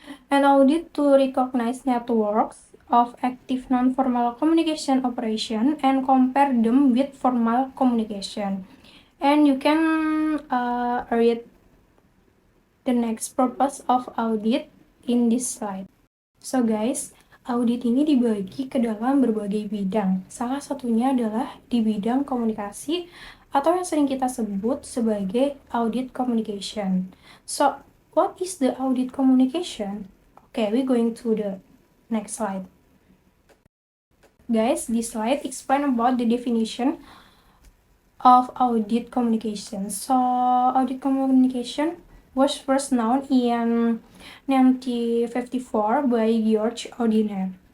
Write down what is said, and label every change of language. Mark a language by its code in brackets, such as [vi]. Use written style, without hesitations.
[en] An audit to recognize networks of active non-formal communication operation and compare them with formal communication. And you can read the next purpose of audit in this slide. [id] So guys, audit ini dibagi ke dalam berbagai bidang. Salah satunya adalah di bidang komunikasi atau yang sering kita sebut sebagai audit communication. [en] So, what is the audit communication? Okay, we're going to the next slide. Guys, this slide explain about the definition of audit communication. So, audit communication was first known in 1954 by George Audiner.